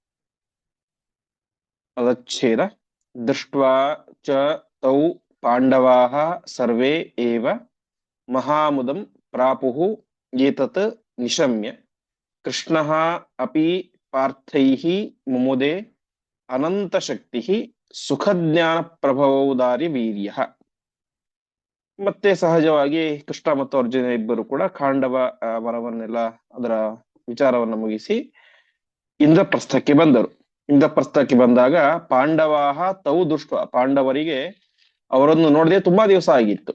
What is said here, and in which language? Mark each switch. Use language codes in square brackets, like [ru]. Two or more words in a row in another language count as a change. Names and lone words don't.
[sa] पदच्छेद दृष्ट्वा च तौ पाण्डवाः सर्वे एव महामुदं प्रापुः एतत् निशम्य कृष्णः अपि पार्थैः मुमुदे अनन्तशक्तिः सुखज्ञानप्रभवौदार्ಯವೀರ್ಯಃ। [kn] ಮತ್ತೆ ಸಹಜವಾಗಿ ಕೃಷ್ಣ ಮತ್ತು ಅರ್ಜುನ ಇಬ್ಬರು ಕೂಡ ಖಾಂಡವ ವನವನ್ನೆಲ್ಲ ಅದರ ವಿಚಾರವನ್ನು ಮುಗಿಸಿ ಇಂದ್ರಪ್ರಸ್ಥಕ್ಕೆ ಬಂದರು. ಇಂದ್ರಪ್ರಸ್ಥಕ್ಕೆ ಬಂದಾಗ [sa] ಪಾಂಡವಾಹ ತೌ ದೃಷ್ಟ, [kn] ಪಾಂಡವರಿಗೆ ಅವರನ್ನು ನೋಡದೆ ತುಂಬಾ ದಿವಸ ಆಗಿತ್ತು.